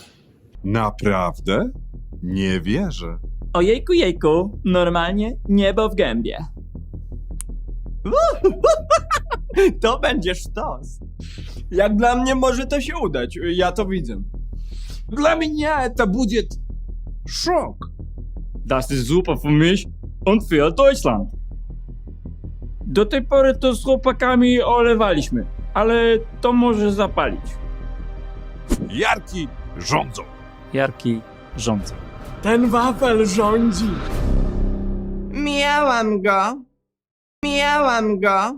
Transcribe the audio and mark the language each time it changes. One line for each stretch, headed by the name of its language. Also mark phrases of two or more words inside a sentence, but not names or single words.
Polish: Naprawdę? Nie wierzę. Ojejku, jejku, normalnie niebo w gębie. To będzie sztos. Jak dla mnie może to się udać, ja to widzę. Dla mnie to będzie szok.
German: Das ist super für mich und für Deutschland.
Polish: Do tej pory to z chłopakami olewaliśmy, ale to może zapalić. Jarki rządzą. Jarki rządzą. Ten wafel rządzi. Miałam go.